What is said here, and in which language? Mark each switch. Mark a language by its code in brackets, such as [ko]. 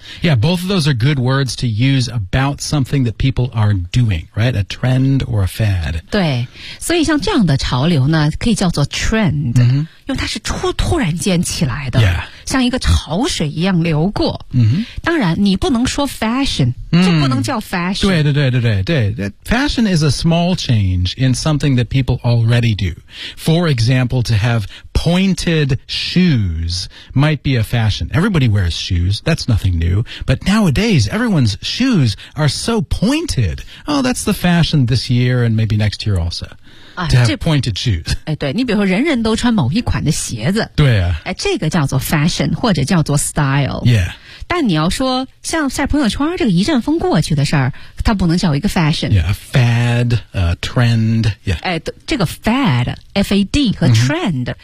[en] yeah, both of those are good words to use about something that people are doing, right? A trend or a fad. [zh] 对，所以像这样的潮流呢可以叫做 trend、 mm-hmm. 因为它是突然间起来的、 [en] yeah. [zh] 像一个潮水一样流过、 mm-hmm. 当然你不能说 fashion、 mm-hmm. 就不能叫 fashion。对对对对对对。 [en] Fashion is a small change in something that people already do. For example, to have pointed shoes might be a fashion. Everybody wears shoes. That's nothing new. But nowadays, everyone's shoes are so pointed. Oh, that's the fashion this year and maybe next year also. To have pointed shoes. [zh] 哎，对，你比如说人人都穿某一款的鞋子。对啊。哎，这个叫做 fashion, 或者叫做 style. [en] Yeah. [zh] 但你要说像晒朋友圈这个一阵风过去的事儿，它不能叫一个 fashion. [en] Yeah, a fad, a trend, yeah. [zh] 哎，这个 fad, F-A-D 和 trend、mm-hmm.